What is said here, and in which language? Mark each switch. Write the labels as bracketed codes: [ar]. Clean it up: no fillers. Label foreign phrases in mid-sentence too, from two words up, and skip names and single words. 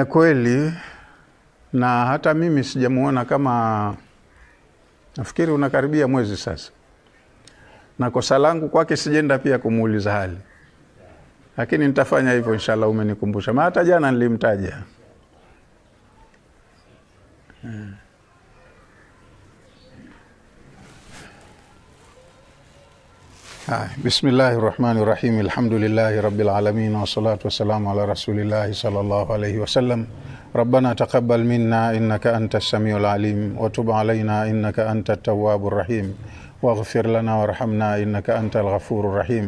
[sw] Kweli. Na hata mimi sijamuona, kama nafikiri unakaribia mwezi sasa. Na kosa langu kwake sijenda pia kumuuliza hali. Lakini nitafanya hivyo inshallah, umenikumbusha. Maana hata jana nilimtaja. [ar] بسم الله الرحمن الرحيم. الحمد لله رب العالمين والصلاة والسلام على رسول الله صلى الله عليه وسلم. ربنا تقبل منا إنك أنت السميع العليم وتب علينا إنك أنت التواب الرحيم واغفر لنا وارحمنا إنك أنت الغفور الرحيم.